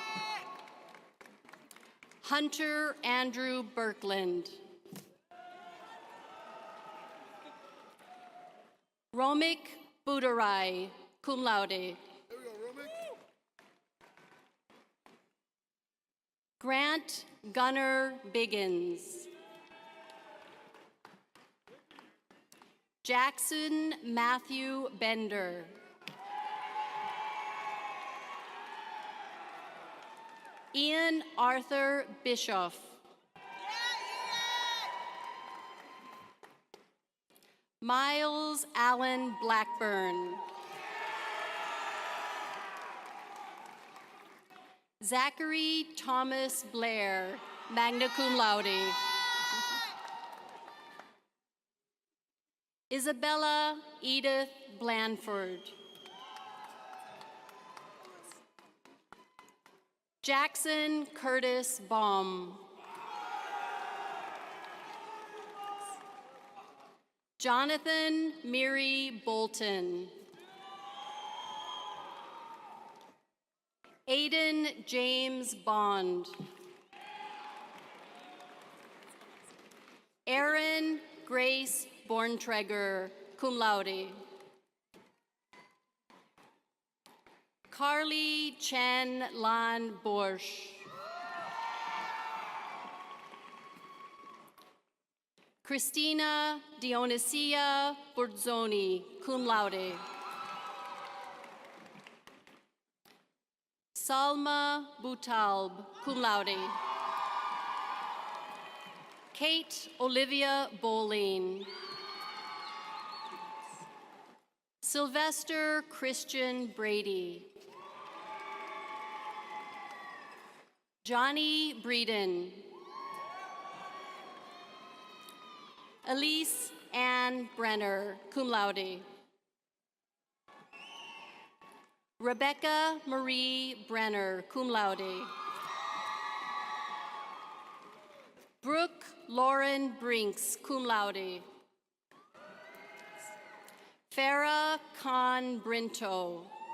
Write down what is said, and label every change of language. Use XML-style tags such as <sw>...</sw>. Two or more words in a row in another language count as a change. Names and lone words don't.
<en>Hunter Andrew Birkland. Romik Budarai,</en> <la>cum laude.</la> <en>Grant Gunnar Biggins. Jackson Matthew Bender. Ian Arthur Bischoff. Miles Allen Blackburn. Zachary Thomas Blair,</en> <la>magna cum laude.</la> <en>Isabella Edith Blandford. Jackson Curtis Baum. Jonathan Miri Bolton. Aiden James Bond. Erin Grace Borntreger,</en> <la>cum laude.</la> <en>Carly Chen Lan Borsch. Christina Dionisia Bordzoni,</en> <la>cum laude.</la> <en>Salma Butalb,</en> <la>cum laude.</la> <en>Kate Olivia Bowling. Sylvester Christian Brady. Johnny Breeden. Elise Ann Brenner,</en> <la>cum laude.</la> <en>Rebecca Marie Brenner,</en> <la>cum laude.</la> <en>Brooke Lauren Brinks,</en> <la>cum laude.</la> <en>Farah Khan Brinto.</en>